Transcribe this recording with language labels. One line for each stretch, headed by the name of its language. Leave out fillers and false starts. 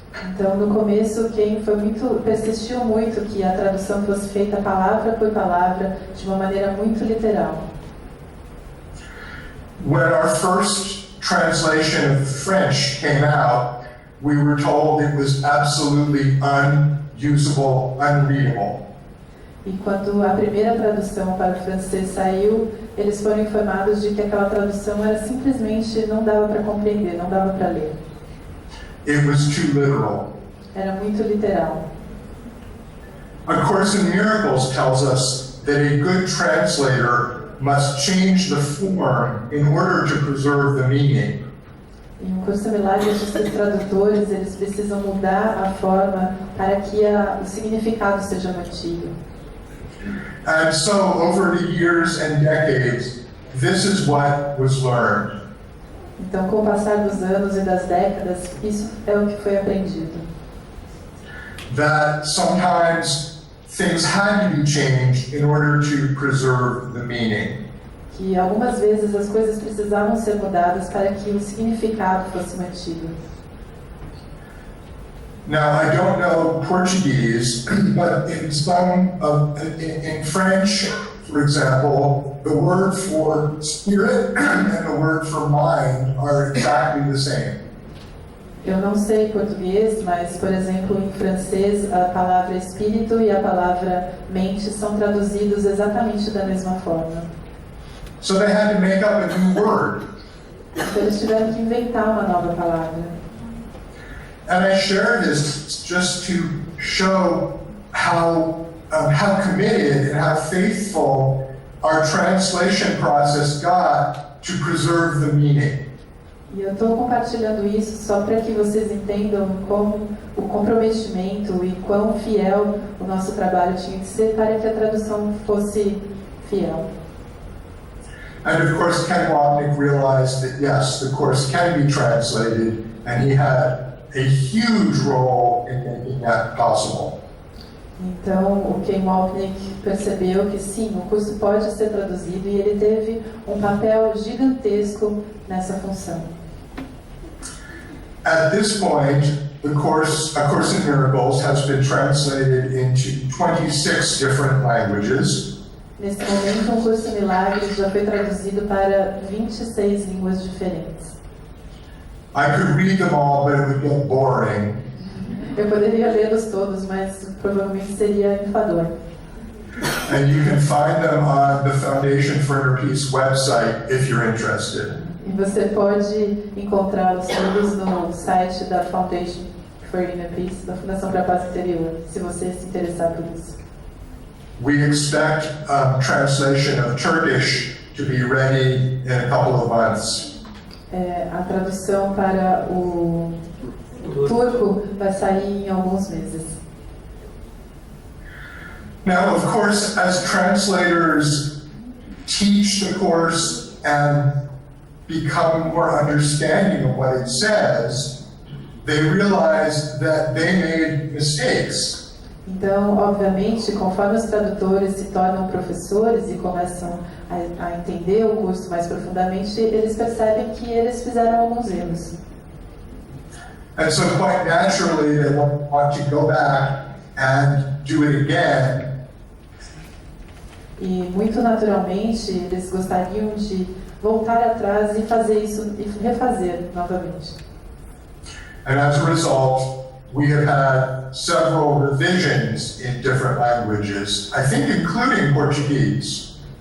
Portuguese: Então, no começo, quem persistiu muito que a tradução fosse feita palavra por palavra, de uma maneira muito literal.
English: When our first translation of French came out, we were told it was absolutely unusable, unreadable.
Portuguese: E quando a primeira tradução para o francês saiu, eles foram informados de que aquela tradução era simplesmente não dava para compreender, não dava para ler.
English: It was too literal.
Portuguese: Era muito literal.
English: A Course in Miracles tells us that a good translator must change the form in order to preserve the meaning.
Portuguese: Em um curso de Milagres, os tradutores eles precisam mudar a forma para que o significado seja mantido.
English: And so, over the years and decades, this is what was learned.
Portuguese: Então, com o passar dos anos e das décadas, isso é o que foi aprendido.
English: That sometimes things had to be changed in order to preserve the meaning.
Portuguese: Que algumas vezes as coisas precisavam ser mudadas para que o significado fosse mantido.
English: Now, I don't know Portuguese, but in French, for example, the word for spirit and the word for mind are exactly the same.
Portuguese: Eu não sei português, mas, por exemplo, em francês, a palavra espírito e a palavra mente são traduzidos exatamente da mesma forma.
English: So they had to make up a new word.
Portuguese: Então, eles tiveram que inventar uma nova palavra.
English: And I share this just to show how committed and how faithful our translation process got to preserve the meaning.
Portuguese: E eu estou compartilhando isso só para que vocês entendam como o comprometimento e quão fiel o nosso trabalho tinha que ser para que a tradução fosse fiel.
English: And of course, Ken Wapnick realized that yes, the course can be translated, and he had a huge role in making that possible.
Portuguese: Então, o Ken Wapnick percebeu que sim, o curso pode ser traduzido e ele teve um papel gigantesco nessa função.
English: At this point, A Course in Miracles has been translated into 26 different languages.
Portuguese: Nesse momento, um curso de Milagres já foi traduzido para 26 línguas diferentes.
English: I could read them all, but it would get boring.
Portuguese: Eu poderia lê-los todos, mas provavelmente seria enfador.
English: And you can find them on the Foundation for Inner Peace website if you're interested.
Portuguese: E você pode encontrá-los todos no site da Foundation for Inner Peace, da Fundação para a Paz Interior, se você se interessar por isso.
English: We expect translation of Turkish to be ready in a couple of months.
Portuguese: A tradução para o turco vai sair em alguns meses.
English: Now, of course, as translators teach the course and become more understanding of what it says, they realize that they made mistakes.
Portuguese: Então, obviamente, conforme os tradutores se tornam professores e começam a entender o curso mais profundamente, eles percebem que eles fizeram alguns erros.
English: And so quite naturally they want to go back and do it again.
Portuguese: E muito naturalmente eles gostariam de voltar atrás e fazer isso e refazer novamente.
English: And as a result, we have had several revisions in different languages, I think including Portuguese.